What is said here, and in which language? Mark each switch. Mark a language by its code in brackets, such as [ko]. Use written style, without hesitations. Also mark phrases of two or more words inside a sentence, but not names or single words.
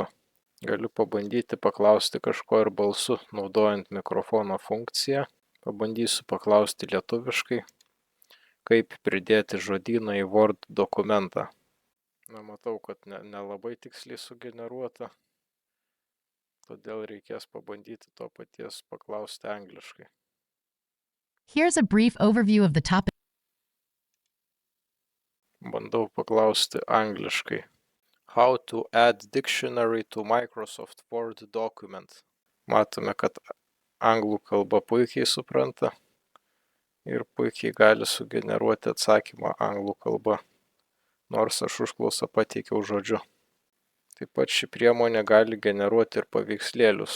[lt] Galiu pabandyti paklausti kažko ir balsu, naudojant mikrofono funkciją. Pabandysiu paklausti lietuviškai, kaip pridėti žodyną į Word dokumentą. Matau, kad nelabai tiksliai sugeneruota, todėl reikės pabandyti to paties paklausti angliškai. [en] Here's a brief overview of the topic. [lt] Bandau paklausti angliškai. [en] How to add dictionary to Microsoft Word document. [lt] Matome, kad anglų kalba puikiai supranta ir puikiai gali sugeneruoti atsakymą anglų kalba, nors aš užklausą pateikiau žodžiu. Taip pat ši priemonė gali generuoti ir paveikslėlius.